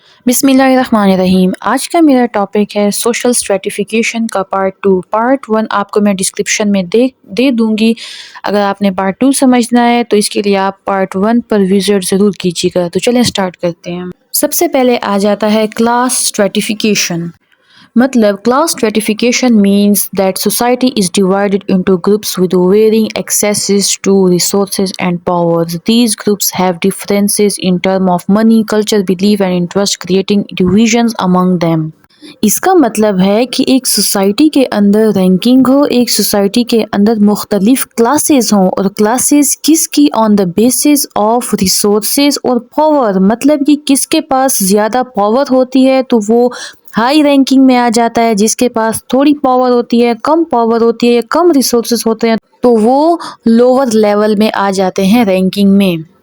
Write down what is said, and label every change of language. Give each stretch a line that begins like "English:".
Urdu: بسم اللہ الرحمن الرحیم۔ آج کا میرا ٹاپک ہے سوشل اسٹریٹیفیکیشن کا پارٹ 2۔ پارٹ 1 آپ کو میں ڈسکرپشن میں دے دوں گی۔ اگر آپ نے پارٹ 2 سمجھنا ہے تو اس کے لیے آپ پارٹ 1 پر وزٹ ضرور کیجیے گا۔ تو چلیں اسٹارٹ کرتے ہیں۔ سب سے پہلے آ جاتا ہے کلاس اسٹریٹیفیکیشن۔ مطلب class
English: stratification means that society is divided into groups with varying accesses to resources and powers. These groups have differences in terms of money, culture, belief and interest, creating divisions among them.
Urdu: اس کا مطلب ہے کہ ایک society کے اندر ranking ہو، ایک society کے اندر مختلف classes ہوں، اور کلاسز کس کی آن دا بیسس آف ریسورسز اور پاور، مطلب کہ کس کے پاس زیادہ پاور ہوتی ہے تو وہ ہائی رینکنگ میں آ جاتا ہے، جس کے پاس تھوڑی پاور ہوتی ہے، کم پاور ہوتی ہے یا کم ریسورسز ہوتے ہیں تو وہ لوور لیول میں آ جاتے ہیں رینکنگ میں۔